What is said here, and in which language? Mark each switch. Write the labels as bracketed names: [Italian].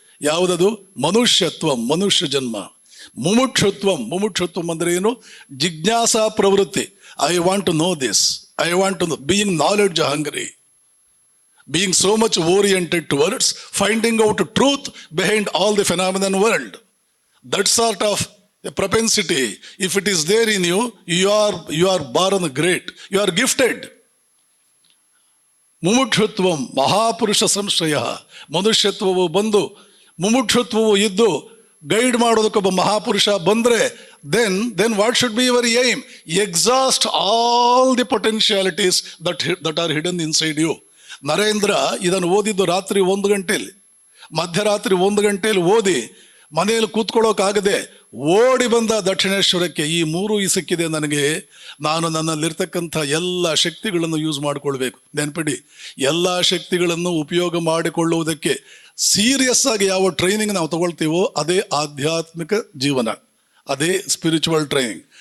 [Kannada] ಯಾವುದದು? ಮನುಷ್ಯತ್ವಂ, ಮನುಷ್ಯ ಜನ್ಮ. ಮುಮುಕ್ಷುತ್ವಂ ಅಂದ್ರೆ ಏನು? ಜಿಜ್ಞಾಸಾ ಪ್ರವೃತ್ತಿ. [English] I want to know this, I want to know, being knowledge hungry, being so much oriented towards finding out truth behind all the phenomenon world. That sort of a propensity, if it is there in you, you are born great, you are gifted. [Sanskrit] ಮುಮುಕ್ಷುತ್ವಂ ಮಹಾಪುರುಷ ಸಂಶ್ರಯ. [Kannada] ಮನುಷ್ಯತ್ವವು ಬಂದು ಮುಮುಕ್ಷುತ್ವವು ಇದ್ದು guide ಮಾಡೋದಕ್ಕೊಬ್ಬ ಮಹಾಪುರುಷ ಬಂದ್ರೆ [English] then what should be your aim? Exhaust all the potentialities that are hidden inside you. [Kannada] Narendra ಇದನ್ನು ಓದಿದ್ದು ರಾತ್ರಿ 1 ಗಂಟೆಯಲ್ಲಿ, ಮಧ್ಯರಾತ್ರಿ 1 ಗಂಟೆಯಲ್ಲಿ ಓದಿ ಮನೆಯಲ್ಲಿ ಕೂತ್ಕೊಳ್ಳೋಕ್ಕಾಗದೆ ಓಡಿ ಬಂದ ದಕ್ಷಿಣೇಶ್ವರಕ್ಕೆ. ಈ 3 ಸಿಕ್ಕಿದೆ ನನಗೆ, ನಾನು ನನ್ನಲ್ಲಿರ್ತಕ್ಕಂಥ ಎಲ್ಲ ಶಕ್ತಿಗಳನ್ನು ಯೂಸ್ ಮಾಡಿಕೊಳ್ಬೇಕು. ನೆನಪಿಡಿ, ಎಲ್ಲ ಶಕ್ತಿಗಳನ್ನು ಉಪಯೋಗ ಮಾಡಿಕೊಳ್ಳುವುದಕ್ಕೆ ಸೀರಿಯಸ್ ಆಗಿ ಯಾವ ಟ್ರೈನಿಂಗ್ ನಾವು ತಗೊಳ್ತೀವೋ ಅದೇ ಆಧ್ಯಾತ್ಮಿಕ ಜೀವನ, ಅದೇ ಸ್ಪಿರಿಚುವಲ್ ಟ್ರೈನಿಂಗ್.